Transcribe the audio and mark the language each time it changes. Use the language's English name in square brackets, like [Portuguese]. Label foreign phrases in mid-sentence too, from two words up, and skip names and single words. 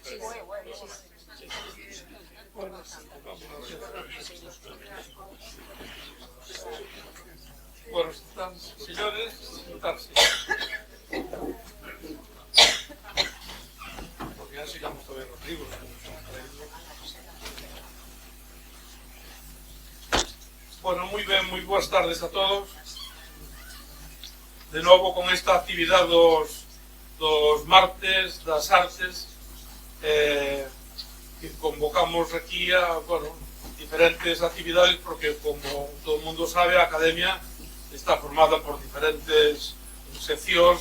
[Spanish] Bueno, están, señores, sentarse. Porque ya sigamos a ver los libros. Bueno, muy bien, muy buenas tardes a todos. [Galician] De novo con esta actividade dos martes das artes que convocamos aquí a, bueno, diferentes actividades porque, como todo o mundo sabe, a Academia está formada por diferentes seccións.